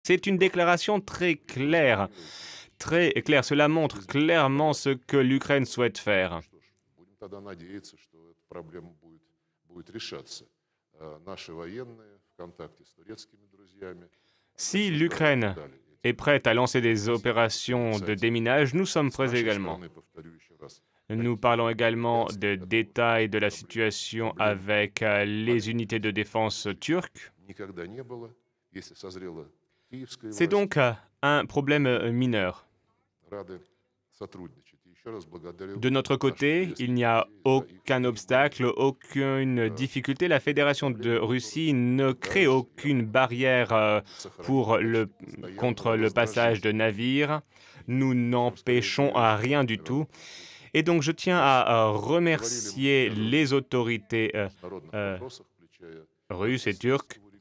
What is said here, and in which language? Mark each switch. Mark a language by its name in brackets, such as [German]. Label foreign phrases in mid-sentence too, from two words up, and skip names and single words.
[French] C'est une déclaration très claire, très claire. Cela montre clairement ce que l'Ukraine souhaite faire. [Russian] Что ж, будем тогда надеяться, что эта проблема будет решаться. Наши военные в контакте с турецкими друзьями [French] Si [Russian] обсуждают [French] l'Ukraine [Russian] детали [French] est [Russian] этих [French] prête à lancer des [Russian] российских [French] opérations de [Russian] инициатив. [French] déminage, nous sommes [Russian] С [French] prêts [Russian] нашей [French] également. [Russian] стороны, повторю еще раз, [French] Nous [Russian] такие [French] parlons également [Russian] препятствия [French] de [Russian] этого [French] détails de la [Russian] проблем- [French] situation [Russian] проблемы [French] avec les [Russian] маленьких [French] unités de défense turques. [Russian] никогда не было. Если созрела киевская [French] C'est [Russian] власть, [French] donc un problème mineur. [Russian] рады сотрудничать. И еще раз благодарю [French] De notre [Russian] наших [French] côté, [Russian] турецких [French] il n'y a [Russian] друзей за их [French] aucun obstacle, [Russian] понимание. [French] aucune difficulté. La Fédération de Russie ne crée aucune barrière pour contre le passage de navires. Nous n'empêchons à rien du tout. Et donc, je tiens à remercier les autorités euh, russes et turques.